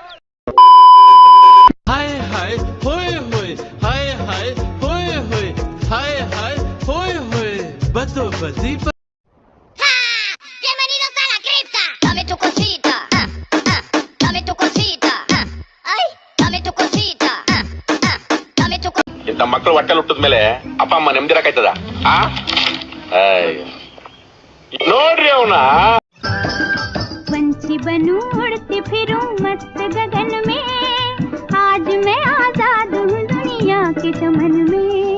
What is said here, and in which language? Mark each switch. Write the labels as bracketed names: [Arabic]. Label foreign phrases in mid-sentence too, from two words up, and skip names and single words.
[Spanish] हाय हाय होय होय, हाय हाय होय होय, हाय हाय होय होय, बतो बजी. Bienvenidos a la cripta. Dame tu cosita. Dame tu cosita. Ay, dame tu cosita. Dame tu cosita. [Kannada] ಇಂಥ ಮಕ್ಕಳು ಹೊಟ್ಟೆಲ್ ಹುಟ್ಟಿದ್ಮೇಲೆ ಅಪ್ಪ ಅಮ್ಮ ನೆಮ್ಮದಿರಕಾಯ್ತದ? ನೋಡ್ರಿ ಅವನ. [Hindi] पंछी बनूं उड़ती फिरूं मस्त गगन में, आज मैं आजाद हूँ दुनिया के चमन में.